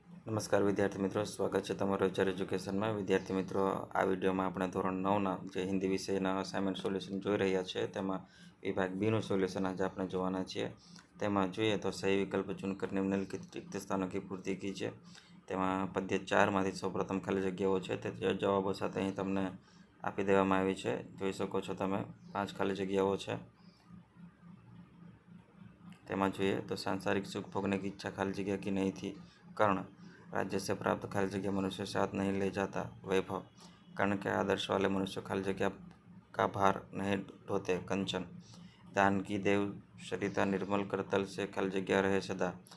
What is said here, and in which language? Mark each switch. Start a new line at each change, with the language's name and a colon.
Gujarati: નમસ્કાર વિદ્યાર્થી મિત્રો, સ્વાગત છે તમારું એચઆર એજ્યુકેશનમાં. વિદ્યાર્થી મિત્રો, આ વિડીયોમાં આપણે ધોરણ 9ના જે હિન્દી વિષયના અસાઇનમેન્ટ સોલ્યુશન જોઈ રહ્યા છે તેમાં વિભાગ બીનું સોલ્યુશન આજે આપણે જોવાના છીએ. તેમાં જોઈએ તો
Hindi: સહી વિકલ્પ ચुनकर निम्नलिखित रिक्त स्थानों की पूर्ति कीजिए.
Gujarati: તેમાં પદ્ય 4માંથી સૌપ્રથમ ખાલી જગ્યાઓ છે તે જવાબો સાથે અહીં તમને આપી દેવામાં આવી છે. જોઈ શકો છો તમે 5 ખાલી જગ્યાઓ છે. તેમાં જોઈએ તો
Hindi: सांसारिक सुख भोगने की इच्छा खाली जगह की नहीं थी. कर्ण राज्य से प्राप्त खाली जगह मनुष्य साथ नहीं ले जाता. वैभव कर्ण के आदर्श वाले मनुष्य खाली जगह का भार नहीं ढोते. कंचन दान की देव सरिता निर्मल कर तल से खाली जगह रहे सदा.